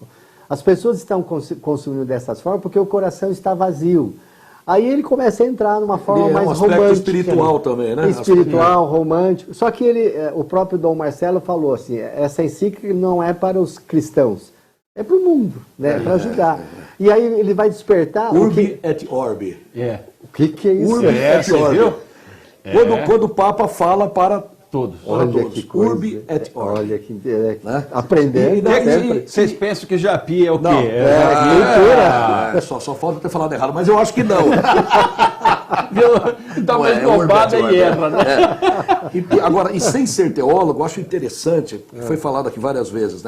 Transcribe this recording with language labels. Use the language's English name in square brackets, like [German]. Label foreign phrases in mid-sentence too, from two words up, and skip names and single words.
[Portuguese] As pessoas estão consumindo dessa forma porque o coração está vazio. Aí ele começa a entrar numa forma mais romântica. Um aspecto espiritual também, né? Espiritual, romântico. Só que o próprio Dom Marcelo falou assim, essa encíclica não é para os cristãos, é para o mundo, né? Para ajudar. E aí ele vai despertar... [Latin] Urbi et orbi. [Portuguese] O que é isso? [Latin] Urbi et orbi. [Portuguese] Viu? Quando o Papa fala para todos. Olha que coisa. [Latin] Urbi et orbi. [Portuguese] Olha que aprendendo. Vocês pensam que Japi é o quê? Não. Leitura. Só falta ter falado errado, mas eu acho que não. Dá mais bobada e erra, né? Agora, e sem ser teólogo, eu acho interessante, foi falado aqui várias vezes, né?